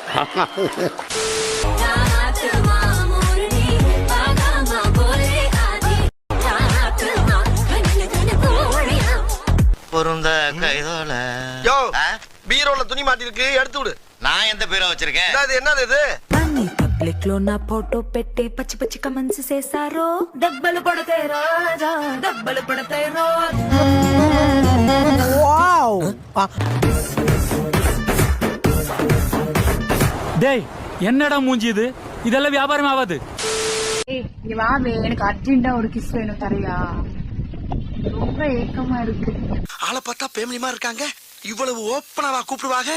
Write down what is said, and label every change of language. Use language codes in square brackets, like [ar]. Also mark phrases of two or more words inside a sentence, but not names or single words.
[ta] பொருந்த கைதோல. யோ பீரோல துணி மாட்டி இருக்கு, எடுத்து விடு. நான் எந்த பீரோ வச்சிருக்கேன்? அது என்னது இது? [te] పబ్లిక్ లో నా ఫోటో పెట్టి పచ్చి పచ్చి కమెంట్స్ చేశారో, దెబ్బలు పడతాయి రాజా, దెబ్బలు పడతాయి రోజా. వావ్. [ta] டேய் என்னடா மூஞ்சி இது? இதெல்லாம் வியாபாரம் ஆகாது. ஏய் நீ வாவே, எனக்கு அர்ஜென்ட்டா ஒரு கிஸ் வேணும், தரையா? ரொம்ப ஏக்கமா இருக்கு. ஆளை பார்த்தா ஃபேமிலிமா இருக்காங்க. இவ்வளவு ஓப்பனாவா கூப்பிடுவாங்க?